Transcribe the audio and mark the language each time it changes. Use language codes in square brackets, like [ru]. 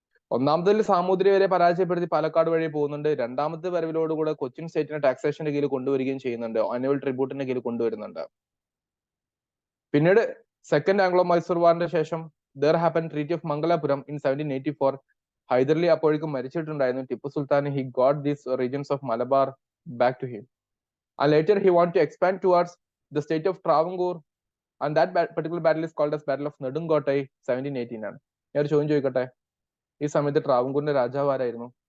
[ml] ഒന്നാമതിൽ സാമൂതിരി വരെ പരാജയപ്പെടുത്തി പാലക്കാട് വഴി പോകുന്നുണ്ട്. രണ്ടാമത്തെ വരവിലോടുകൂടെ കൊച്ചിൻ സ്റ്റേറ്റിനെ ടാക്സേഷന്റെ കീഴിൽ കൊണ്ടുവരികയും ചെയ്യുന്നുണ്ട്. ആനുവൽ ട്രിബ്യൂട്ടിന്റെ കീഴിൽ കൊണ്ടുവരുന്നുണ്ട്. പിന്നീട് സെക്കൻഡ് ആംഗ്ലോ-മൈസൂർ വാറിന്റെ ശേഷം [en] there happened treaty of Mangalapuram in 1784. [ml] Hydarali അപ്പോഴേക്കും മരിച്ചിട്ടുണ്ടായിരുന്നു. [en] Tipu Sultan he got these regions of Malabar back to him, and later he wanted to expand towards the state of Travancore, and that particular battle is called as battle of നെടുങ്കോട്ടൈ 1718 ആണ്. [ml] ഞാൻ ഒരു ചോദ്യം ചോദിക്കട്ടെ, ഈ സമയത്ത് ട്രാവൻകൂറിന്റെ രാജാവ് ആരായിരുന്നു?